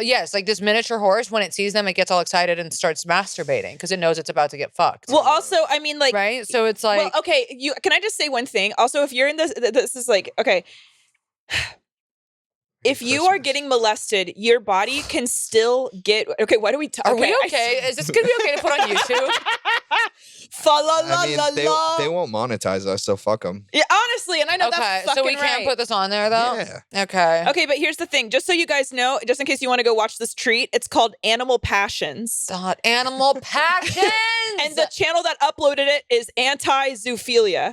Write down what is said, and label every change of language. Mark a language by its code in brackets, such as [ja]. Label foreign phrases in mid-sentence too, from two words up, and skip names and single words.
[en] Yes, like this miniature horse, when it sees them, it gets all excited and starts masturbating because it knows it's about to get fucked. Well, also, I mean, like, right? So it's like, well, okay. Can I just say one thing? Also, if you're in this is like, okay. If you are getting molested, your body can still get. Okay, why do we? Are we okay? Is this gonna be okay to put on YouTube? Fa la la I mean, la la. they won't monetize us, so fuck them. Yeah, honestly, and I know Okay, that's fucking so we can't right. put this on there though. Yeah. Okay. Okay, but here's the thing. Just so you guys know, just in case you want to go watch this treat, it's called Animal Passions. God, animal passions. And the channel that uploaded it is Anti-Zoophilia.